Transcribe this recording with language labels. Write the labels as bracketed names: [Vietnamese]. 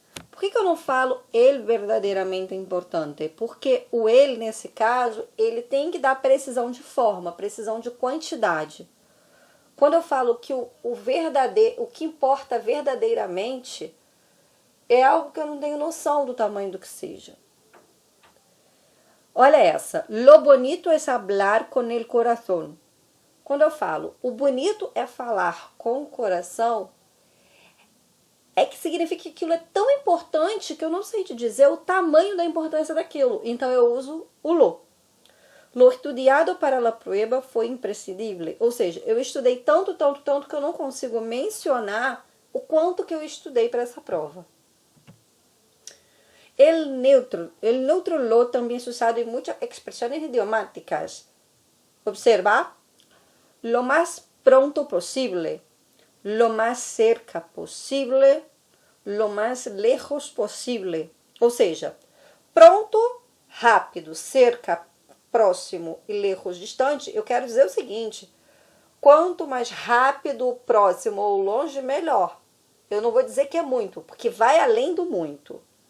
[Portuguese] Por que eu não falo el verdadeiramente importante? Porque o ele, nesse caso, ele tem que dar precisão de forma, precisão de quantidade. Quando eu falo que o que importa verdadeiramente é algo que eu não tenho noção do tamanho do que seja. Olha essa. [Spanish] Lo bonito es hablar con el corazón. [Portuguese] Quando eu falo o bonito é falar com o coração, é que significa que aquilo é tão importante que eu não sei te dizer o tamanho da importância daquilo. Então eu uso o lo. [Spanish] Lo estudiado para la prueba [Portuguese] foi imprescindível. Ou seja, eu estudei tanto que eu não consigo mencionar o quanto que eu estudei para essa prova. El neutro lo também é usado em muitas expressões idiomáticas. [Spanish] Observa, lo más pronto posible, lo más cerca posible, lo más lejos posible. [Portuguese] Ou seja, pronto, rápido, cerca, próximo e lejos, distante, eu quero dizer o seguinte, quanto mais rápido, próximo ou longe, melhor. Eu não vou dizer que é muito, porque vai além do muito.